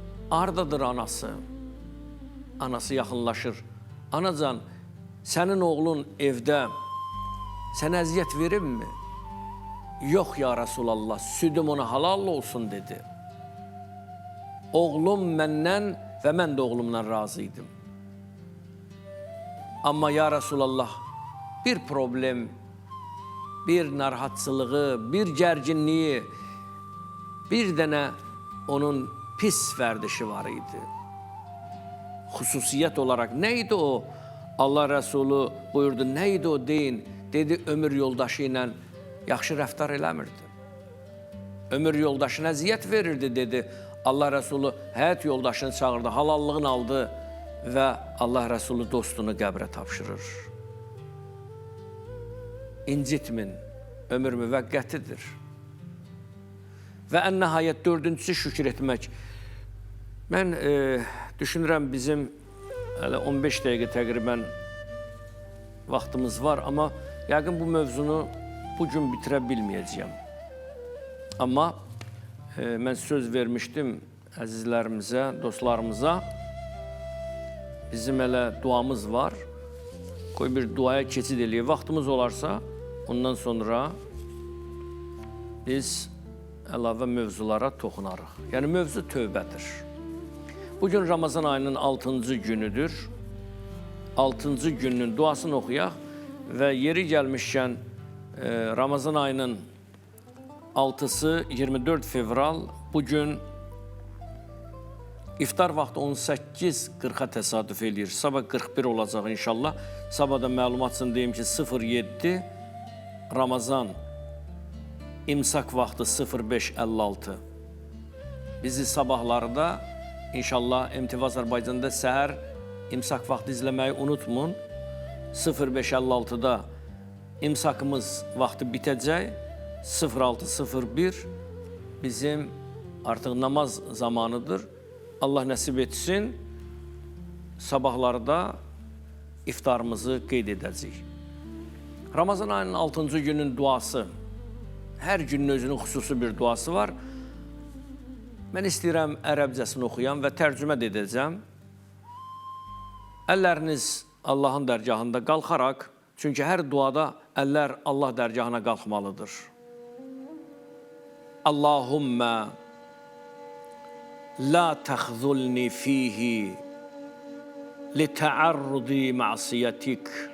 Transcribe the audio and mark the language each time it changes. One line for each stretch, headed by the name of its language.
Azerbaijani: Hardadır anası? Anası yaxınlaşır. Anacan, sənin oğlun evdə sənə əziyyət verirmi? Yox ya Rasulallah, südüm ona halal olsun dedi. Oğlum məndən və mən də oğlumdan razı idim. Amma ya Rasulallah, bir problem, bir narahatçılığı, bir gərginliyi, bir dənə onun pis vərdişi var idi. Xüsusiyyət olaraq nə idi o? Allah Rəsulü buyurdu, nə idi o deyin? Dedi, ömür yoldaşı ilə yaxşı rəftar eləmirdi. Ömür yoldaşına əziyyət verirdi, dedi. Allah Rəsulü həyat yoldaşını çağırdı, halallığını aldı və Allah Rəsulü dostunu qəbrə tapşırır. İncitmin, ömür müvəqqətidir. Və ən nəhayət dördüncüsü şükür etmək. Mən düşünürəm bizim hələ 15 dəqiqə təqribən vaxtımız var, amma yəqin bu mövzunu bugün bitirə bilməyəcəyəm. Amma mən söz vermişdim əzizlərimizə, dostlarımıza. Bizim elə duamız var. Qoy bir duaya keçid eləyək. Vaxtımız olarsa, ondan sonra biz əlavə mövzulara toxunarıq. Yəni, mövzu tövbədir. Bugün Ramazan ayının 6-cı günüdür. 6-cı günün duasını oxuyaq və yeri gəlmişkən Ramazan ayının 6-sı 24 fevral, bugün iftar vaxtı 18:40-a təsadüf eləyir. Sabah 41 olacaq inşallah. Sabah da məlumat üçün deyim ki, 07 Ramazan, imsak vaxtı 05:56. Bizi sabahlarda inşallah MTV Azərbaycanda səhər imsak vaxtı izləməyi unutmayın. 05:56-da imsakımız vaxtı bitəcək. 06:01 bizim artıq namaz zamanıdır. Allah nəsib etsin, sabahlarda iftarımızı qeyd edəcəyik. Ramazan ayının 6-cı günün duası, hər günün özünün xüsusi bir duası var. Mən istəyirəm ərəbcəsini oxuyam və tərcümə edəcəm. Əlləriniz Allahın dərgahında qalxaraq, çünki hər duada əllər Allah dərgahına qalxmalıdır.
Arabic: Allahümmə la təxzulni fihi litəarrudi məsiyyətik